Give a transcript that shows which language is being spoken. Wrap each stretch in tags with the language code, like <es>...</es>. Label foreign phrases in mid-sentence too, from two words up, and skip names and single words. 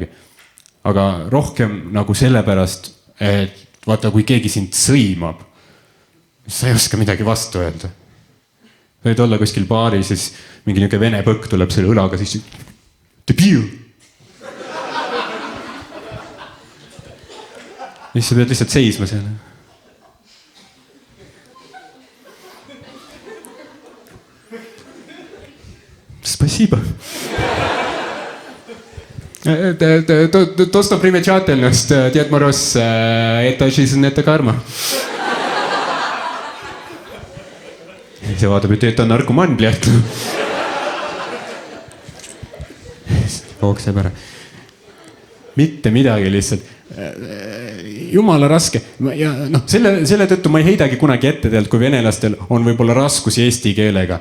<et>Aga rohkem nagu sellepärast, et vaata, kui keegi sind sõimab, sa ei oska midagi vastu öelda. Võid olla kuskil baari, siis mingi niuke vene põkk tuleb selle õlaga, siis debiil. Ja siis sa pead lihtsalt seisma seal.</et> <ru>Спасибо. То, что примечательность, Дед Мороз, это жизнь, это карма.</ru> <et>See vaatab, et ta on narkomaan, blät. Hookseb ära. Mitte midagi lihtsalt. Jumala raske. Ja, selle tõttu ma ei heidagi kunagi ette teelt, kui venelastel on võib-olla raskusi eesti keelega.</et>